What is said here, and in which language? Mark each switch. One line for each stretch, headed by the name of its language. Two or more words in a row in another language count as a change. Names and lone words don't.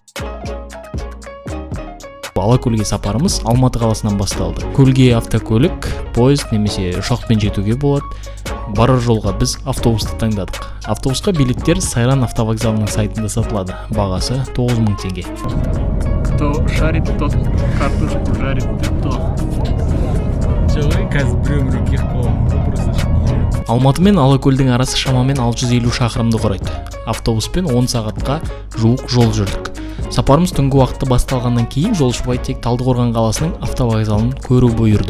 Kazakh: Алакөлге сапарымыз Алматы қаласынан басталды. Көлге автокөлік, поезд немесе ұшақпен жетуге болады. Барар жолға біз автобусты таңдадық. Автобусқа билеттер Сайран автовокзалының сайтында сатылады. Бағасы 9000 теңге.
Russian: Кто шарит, тот картошку жарит, то.
Kazakh: Жоқ, қазір біреумен Алматы мен Алакөлдің арасы шамамен 650 шақырымды құрайды. Автобуспен 10 сағатқа жуық жол жүрдік. Сапарымыз түнгі уақытта басталғаннан кейін жолшыбай тек Талдықорған қаласының автовокзалын көру бұйырды.